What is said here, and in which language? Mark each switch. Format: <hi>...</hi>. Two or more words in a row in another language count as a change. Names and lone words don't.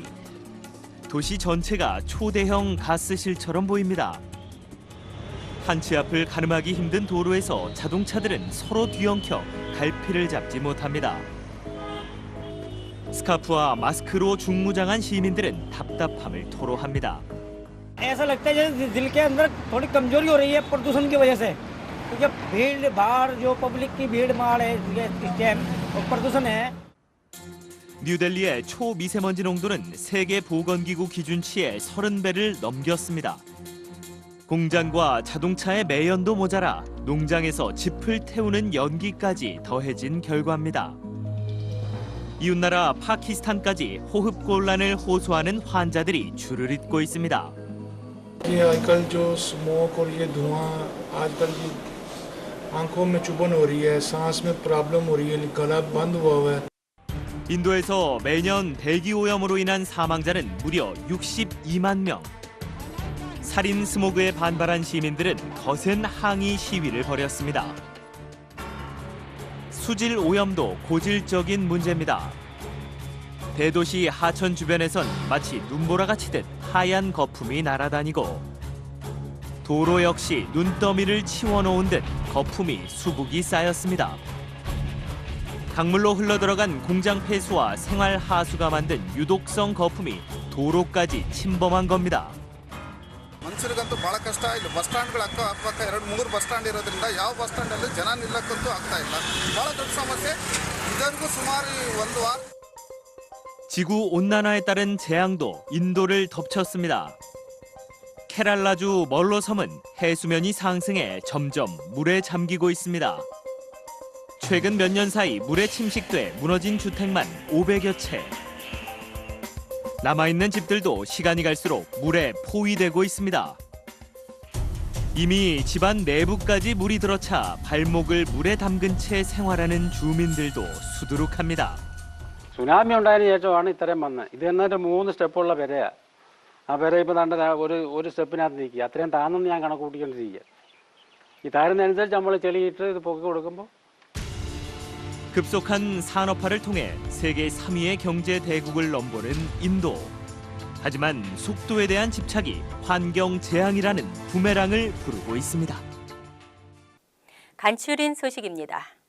<ko>도시 전체가 초대형 가스실처럼 보입니다. 한치 앞을 가늠하기 힘든 도로에서 자동차들은 서로 뒤엉켜 갈피를 잡지 못합니다. 스카프와 마스크로 중무장한 시민들은 답답함을 토로합니다.</ko> <hi>ऐसा लगता है जैसे दिल के अंदर थोड़ी कमजोरी हो रही है प्रदूषण की वजह से क्योंकि भीड़ भाड़ जो पब्लिक की भीड़ भाड़ है इस टाइम और प्रदूषण है.</hi> <ko>뉴델리의 초미세먼지 농도는 세계 보건기구 기준치의 30배를 넘겼습니다. 공장과 자동차의 매연도 모자라 농장에서 짚을 태우는 연기까지 더해진 결과입니다. 이웃나라 파키스탄까지 호흡곤란을 호소하는 환자들이 줄을 잇고 있습니다.</ko> <hi>ये आजकल जो स्मोक और ये धुआं आजकल की आंखों में चुभन हो रही है, सांस में प्रॉब्लम हो रही है, गला बंद हुआ हुआ है।</hi> <ko>인도에서 매년 대기 오염으로 인한 사망자는 무려 62만 명. 살인 스모그에 반발한 시민들은 거센 항의 시위를 벌였습니다. 수질 오염도 고질적인 문제입니다. 대도시 하천 주변에선 마치 눈보라가 치듯 하얀 거품이 날아다니고 도로 역시 눈더미를 치워놓은 듯 거품이 수북이 쌓였습니다. 강물로 흘러들어간 공장 폐수와 생활 하수가 만든 유독성 거품이 도로까지 침범한 겁니다.</ko> <kn>ಮನುಷ್ಯರಿಗಂತೂ ಬಹಳ ಕಷ್ಟ. ಇಲ್ಲಿ</kn> <en>bus stands</en> <kn>ಅಕ್ಕಪಕ್ಕ 2-3</kn> <en>bus stand</en> <kn>ಇರೋದ್ರಿಂದ ಯಾವ</kn> <en>bus stand</en> <kn>ಜನ ನಿಲ್ಲಕ್ಕಂತೂ ಆಗ್ತಾ ಇಲ್ಲ. ಬಹಳ ದೊಡ್ಡ ಸಮಸ್ಯೆ. ಇದರಿಗೂ ಸುಮಾರು 1 ವಾರ.</kn> <ko>지구 온난화에 따른 재앙도 인도를 덮쳤습니다. 케랄라주 멀로 섬은 해수면이 상승해 점점 물에 잠기고 있습니다. 최근 몇 년 사이 물에 침식돼 무너진 주택만 500여 채. 남아있는 집들도 시간이 갈수록 물에 포위되고 있습니다. 이미 집안 내부까지 물이 들어차 발목을 물에 담근 채 생활하는 주민들도 수두룩합니다.</ko> <ml>സുനാമി ഉണ്ടായതിനു ശേഷമാണ് ഇത്രയും വന്നത്. ഇത് എന്നിട്ട് 3 സ്റ്റെപ്പുള്ള പെരയാണ്. ആ പെര ഇപ്പോൾ തണ്ട ഒരു സ്റ്റെപ്പിനകത്ത് നിൽക്കുക. അത്രയും താന്നെന്ന് ഞാൻ കണക്ക് കൂട്ടിക്കൊണ്ടിരിക്കുക. ഈ താരുന്നതനുസരിച്ച് നമ്മൾ ചെളിയിട്ട് ഇത് പൊക്കി കൊടുക്കുമ്പോൾ</ml> <ko>급속한 산업화를 통해 세계 3위의 경제 대국을 넘보는 인도. 하지만 속도에 대한 집착이 환경 재앙이라는 부메랑을 부르고 있습니다. 간추린 소식입니다.</ko>